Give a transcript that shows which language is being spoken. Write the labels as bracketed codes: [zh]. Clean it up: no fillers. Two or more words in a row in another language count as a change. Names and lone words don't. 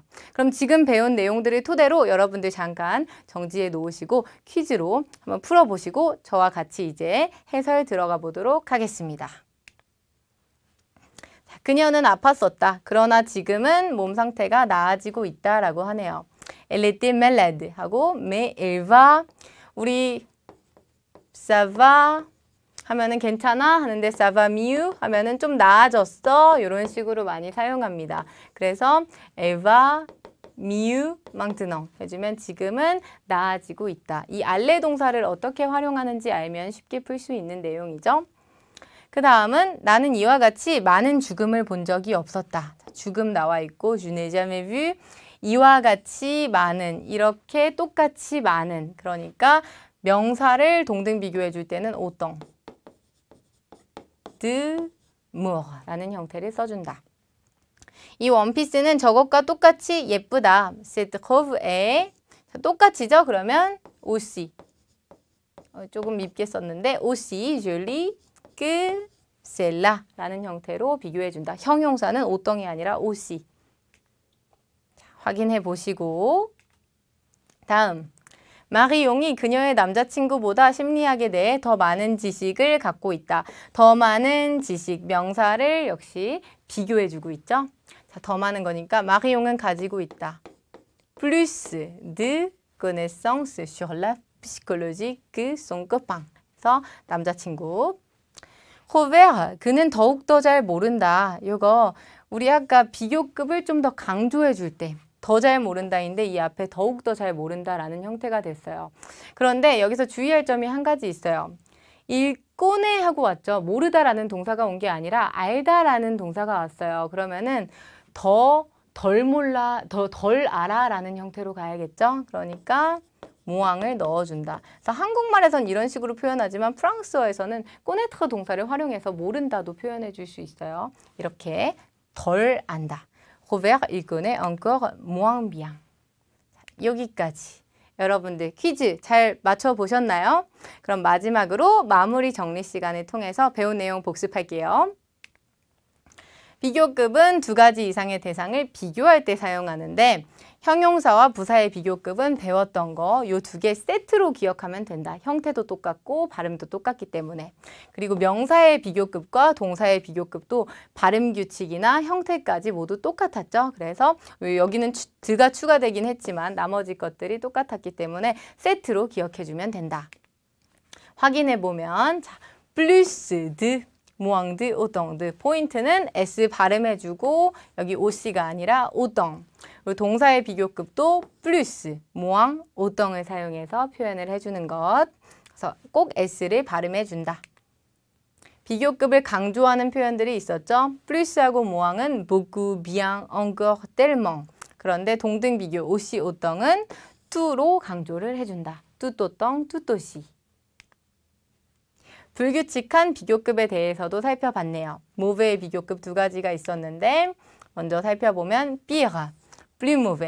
[ko] 그럼 지금 배운 내용들을 토대로 여러분들 잠깐 정지해 놓으시고 퀴즈로 한번 풀어보시고 저와 같이 이제 해설 들어가 보도록 하겠습니다. 자, 그녀는 아팠었다. 그러나 지금은 몸 상태가 나아지고 있다라고 하네요. [fr] Elle était malade [ko] 하고 [fr] mais elle va [ko] 우리 [fr] ça va [ko] 하면은 괜찮아 하는데 [fr] ça va mieux [ko] 하면은 좀 나아졌어 이런 식으로 많이 사용합니다. 그래서 [fr] elle va mieux maintenant [ko] 해주면 지금은 나아지고 있다. 이 알레 동사를 어떻게 활용하는지 알면 쉽게 풀 수 있는 내용이죠. 그 다음은 나는 이와 같이 많은 죽음을 본 적이 없었다. 죽음 나와 있고 [fr] je n'ai jamais vu [ko] 이와 같이 많은 이렇게 똑같이 많은 그러니까 명사를 동등 비교해 줄 때는 [fr] autant de more [ko] 라는 형태를 써준다. 이 원피스는 저것과 똑같이 예쁘다. [fr] Cette robe est [ko] 똑같이죠? 그러면 aussi 조금 밉게 썼는데 [fr] aussi jolie que celle-là [ko] 라는 형태로 비교해준다. 형용사는 authant이 아니라 aussi. 자, 확인해 보시고 다음 마리용이 그녀의 남자친구보다 심리학에 대해 더 많은 지식을 갖고 있다. 더 많은 지식, 명사를 역시 비교해주고 있죠. 자, 더 많은 거니까 마리용은 가지고 있다. [fr] Plus de connaissances sur la psychologie que son copain. [ko] 그래서 남자친구. 호베르, 그는 더욱더 잘 모른다. 이거 우리 아까 비교급을 좀 더 강조해 줄 때. 더 잘 모른다인데 이 앞에 더욱더 잘 모른다라는 형태가 됐어요. 그런데 여기서 주의할 점이 한 가지 있어요. 읽고네 하고 왔죠. 모르다라는 동사가 온 게 아니라 알다라는 동사가 왔어요. 그러면은 더 덜 몰라, 더 덜 알아라는 형태로 가야겠죠. 그러니까 모앙을 넣어준다. 그래서 한국말에선 이런 식으로 표현하지만 프랑스어에서는 꼬네트 동사를 활용해서 모른다도 표현해 줄 수 있어요. 이렇게 덜 안다. [fr] Robert, il connaît encore moins bien. [ko] 여기까지. 여러분들 퀴즈 잘 맞춰보셨나요? 그럼 마지막으로 마무리 정리 시간을 통해서 배운 내용 복습할게요. 비교급은 두 가지 이상의 대상을 비교할 때 사용하는데 형용사와 부사의 비교급은 배웠던 거 요 두 개 세트로 기억하면 된다. 형태도 똑같고 발음도 똑같기 때문에. 그리고 명사의 비교급과 동사의 비교급도 발음 규칙이나 형태까지 모두 똑같았죠. 그래서 여기는 드가 추가되긴 했지만 나머지 것들이 똑같았기 때문에 세트로 기억해주면 된다. 확인해보면 자, [fr] plus de moins de, autant de. [ko] 포인트는 S 발음해주고 여기 OC가 아니라 autant. 그리고 동사의 비교급도 [fr] plus, moins, [ko] autant을 사용해서 표현을 해주는 것. 그래서 꼭 S를 발음해 준다. 비교급을 강조하는 표현들이 있었죠. [fr] 플루스하고 모앙은 beaucoup, bien, encore, tellement. [ko] 그런데 동등 비교 [fr] aussi, autrang [ko] 은 to로 강조를 해준다. [fr] tout autant, tout aussi. [ko] 불규칙한 비교급에 대해서도 살펴봤네요. mauvais 비교급 두 가지가 있었는데 먼저 살펴보면 [fr] pire, plus mauvais.